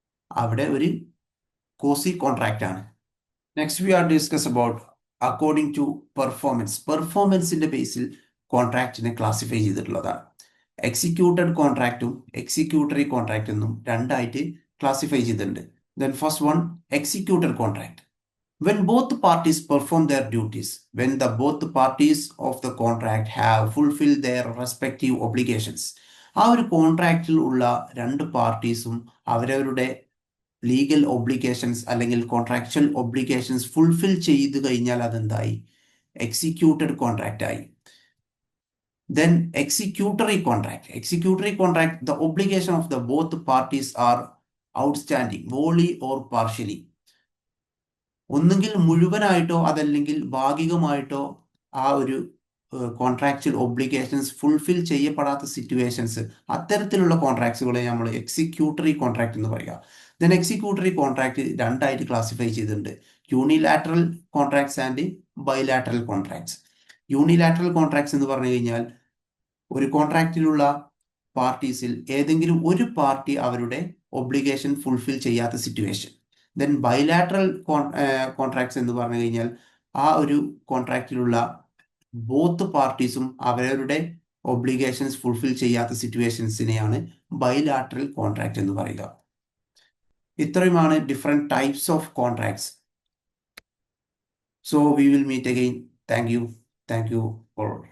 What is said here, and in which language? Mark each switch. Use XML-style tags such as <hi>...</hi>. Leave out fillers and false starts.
<ml>അവിടെ ഒരു കോസി കോൺട്രാക്റ്റ് ആണ്.</ml> <en>Next we are discuss about according to performance.</en> <ml>പെർഫോമൻസിന്റെ Basil കോൺട്രാക്റ്റിനെ classify ചെയ്തിട്ടുള്ളതാണ്. എക്സിക്യൂട്ടഡ് കോൺട്രാക്റ്റും എക്സിക്യൂട്ടറി കോൺട്രാക്റ്റ് എന്നും രണ്ടായിട്ട് ക്ലാസിഫൈ ചെയ്തിട്ടുണ്ട്.</ml> <en>Then first one, executed contract. When both parties perform their duties, when the both parties of the contract have fulfilled their respective obligations.</en> <ml>ആ ഒരു കോൺട്രാക്റ്റിൽ ഉള്ള രണ്ട് പാർട്ടീസും അവരവരുടെ legal obligations അല്ലെങ്കിൽ കോൺട്രാക്ച്വൽ ഒബ്ലിഗേഷൻസ് ഫുൾഫിൽ ചെയ്തു കഴിഞ്ഞാൽ അതെന്തായി? എക്സിക്യൂട്ടഡ് കോൺട്രാക്റ്റ് ആയി.</ml> <en>Then executory contract. Executory contract, the obligation of the both parties are outstanding, wholly or partially.</en> <ml>ഒന്നുകിൽ മുഴുവനായിട്ടോ അതല്ലെങ്കിൽ ഭാഗികമായിട്ടോ ആ ഒരു കോൺട്രാക്ച്വൽ ഒബ്ലിഗേഷൻസ് ഫുൾഫിൽ ചെയ്യപ്പെടാത്ത സിറ്റുവേഷൻസ്, അത്തരത്തിലുള്ള കോൺട്രാക്ട്സുകളെ നമ്മൾ എക്സിക്യൂട്ടറി കോൺട്രാക്ട് എന്ന് പറയുക. ദെൻ എക്സിക്യൂട്ടറി കോൺട്രാക്ട് രണ്ടായിട്ട് ക്ലാസിഫൈ ചെയ്തിട്ടുണ്ട്: unilateral contracts and bilateral contracts. Unilateral contracts എന്ന് പറഞ്ഞു കഴിഞ്ഞാൽ ഒരു കോൺട്രാക്റ്റിലുള്ള പാർട്ടീസിൽ ഏതെങ്കിലും ഒരു പാർട്ടി അവരുടെ ഒബ്ലിഗേഷൻ ഫുൾഫിൽ ചെയ്യാത്ത സിറ്റുവേഷൻ. ദെൻ ബൈലാറ്ററൽ കോൺട്രാക്ട്സ് എന്ന് പറഞ്ഞു കഴിഞ്ഞാൽ ആ ഒരു കോൺട്രാക്റ്റിലുള്ള ബോത്ത് പാർട്ടീസും അവരവരുടെ ഒബ്ലിഗേഷൻസ് ഫുൾഫിൽ ചെയ്യാത്ത സിറ്റുവേഷൻസിനെയാണ് ബൈലാറ്ററൽ കോൺട്രാക്ട് എന്ന് പറയുക. ഇത്രയുമാണ് different types of contracts.</ml> <en>So we will meet again. Thank you. Thank you for</en>